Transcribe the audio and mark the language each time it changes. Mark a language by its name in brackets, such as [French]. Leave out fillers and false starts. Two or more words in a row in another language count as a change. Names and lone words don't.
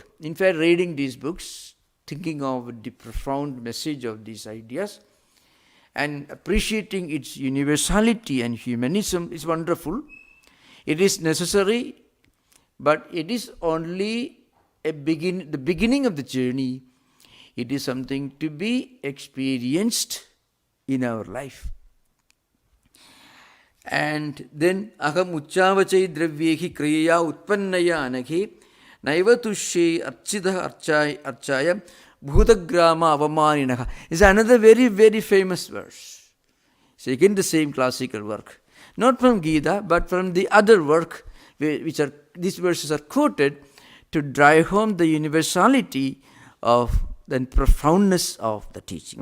[English] In fact, reading these books, thinking of the profound message of these ideas and appreciating its universality and humanism is wonderful. It is necessary, but it is only the beginning of the journey. It is something to be experienced in our life. And then [Sanskrit] aham uchavachai dravyehi kriyaya utpannaya anaghe naivatushe archida archaya bhutagrama avamaninaha [English] is another very, very famous verse. So again the same classical work. Not from Gita, but from the other work, which are these verses are quoted to drive home the universality of the profoundness of the teaching.